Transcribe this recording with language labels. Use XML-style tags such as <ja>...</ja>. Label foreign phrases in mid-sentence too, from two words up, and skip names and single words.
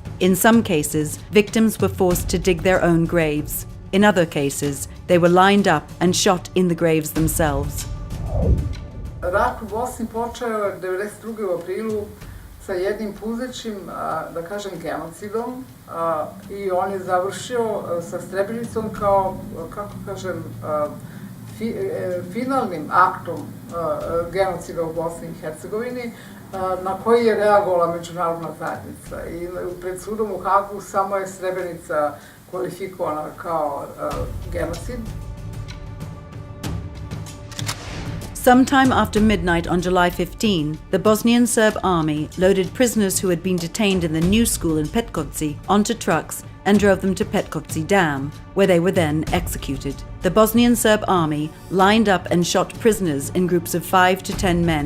<en>In some cases, victims were forced to dig their own graves. In other cases, they were lined up and shot in the graves themselves.</en> <bs>Rat u Bosni počeo je 92. u aprilu sa jednim puzećim, da kažem, genocidom i on je završio sa Srebrenicom kao, kako kažem, finalnim aktom genocida u Bosni i Hercegovini, na koji je reagovala međunarodna zajednica. I pred sudom u Hagu samo je Srebrenica kvalifikovana kao genocid.</bs> <en>Sometime after midnight on July 15, the Bosnian Serb army loaded prisoners who had been detained in the new school in Petkovci onto trucks and drove them to Petkovci Dam, where they were then executed. The Bosnian Serb army lined up and shot prisoners in groups of 5 to 10 men.</en>